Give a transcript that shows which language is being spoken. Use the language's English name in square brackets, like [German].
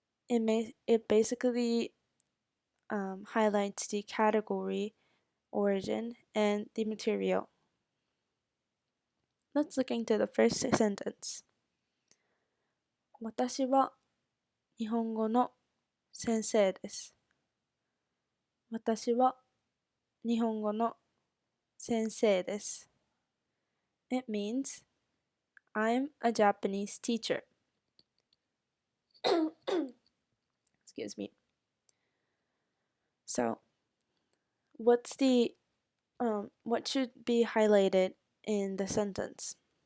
[English] It basically highlights the category, origin, and the material. Let's look into the first sentence. [Japanese] 私は日本語の先生です。私は日本語の先生です。 [English] It means I'm a Japanese teacher. Excuse me. So, what should be highlighted in the sentence?